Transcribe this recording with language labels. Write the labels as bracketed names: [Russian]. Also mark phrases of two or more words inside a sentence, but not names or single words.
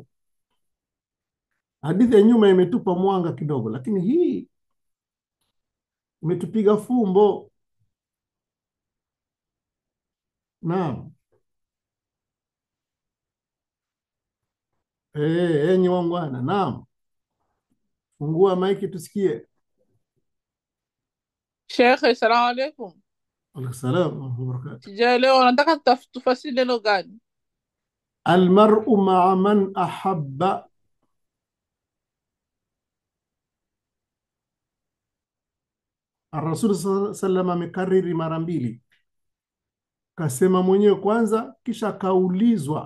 [Swahili] Hadithi ya nyuma imetupa mwanga kidogo, lakini hii imetupiga fumbo. Naam. Enyi wangwana, naam. Fungua maiki tusikie. Sheikh, [Arabic] السلام عليكم. عليكم السلام ورحمة الله وبركاته. [Swahili] Sijaelewa, nataka tufasiri neno gani? [Arabic] المرء مع من أحب. [Swahili] Ar-Rasul [Arabic] صلى الله عليه وسلم [Swahili] amekariri mara mbili, kasema mwenyewe kwanza, kisha kaulizwa.